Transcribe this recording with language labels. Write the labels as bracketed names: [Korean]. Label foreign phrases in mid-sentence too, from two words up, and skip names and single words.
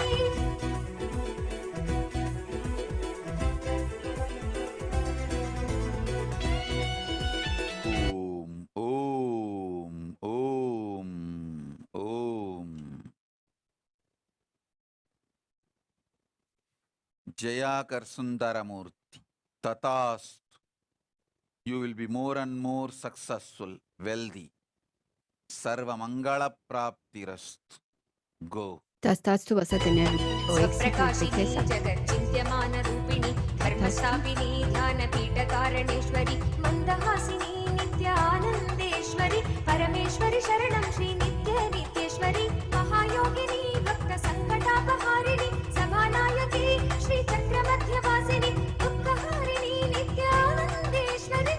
[Sanskrit] ॐ ॐ ॐ ॐ. Jayakar Sundaramurti. Tatastu. [English] You will be more and more successful, wealthy. [Sanskrit] सर्व मङ्गल प्राप्तिरस्तु. [English] Go. [Sanskrit] Tastastu, [Spanish] vas a tener mucho éxito y [Sanskrit] स्वप्रकाशिनी [Spanish] riqueza. [Sanskrit] जगच्चिन्त्यमान रूपिणी धर्मस्थापिनी ध्यानपीठकारणेश्वरि मन्दहासिनी नित्यानन्देश्वरि परमेश्वरि शरणं श्री नित्य नित्येश्वरि महायोगिनी भक्तसङ्कटापहारिणि सभानायकी श्रीचक्रमध्यवासिनि दुःखहारिणी नित्यानन्देश्वरि